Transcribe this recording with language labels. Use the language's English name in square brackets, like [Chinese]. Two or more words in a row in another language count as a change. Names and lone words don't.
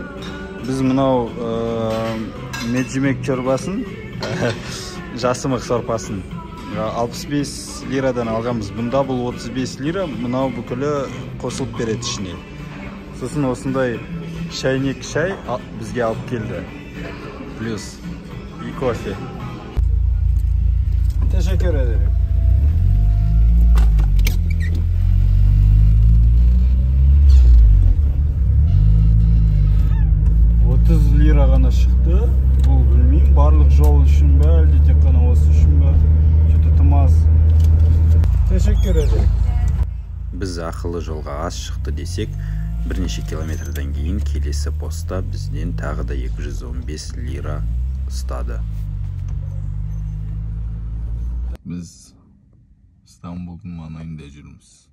[Kazakh] Біз мынау [Turkish] mercimek çorbasın, [Kazakh] жасымық сорпасын 65 лирадан алғанбыз. Бұнда бұл 35 лира, мынау бүкілі қосылып береді ішіне. Сосын осындай шайнек шай бізге алып келді. [Russian] Плюс и кофе. [Turkish] Teşekkür ederim. [Kazakh] Лира ғана шықты. Бұл білмеймін, барлық жол үшін бе, әлде тек қана осы үшін бе? Что-то тым аз. [Turkish] Teşekkür ederim. [Kazakh] Біз ақылы жолға аз шықты десек, бірнеше километрден кейін келесі поста бізден тағы да 215 лира ұстады. Біз Стамбулдың маңайында жүрміз.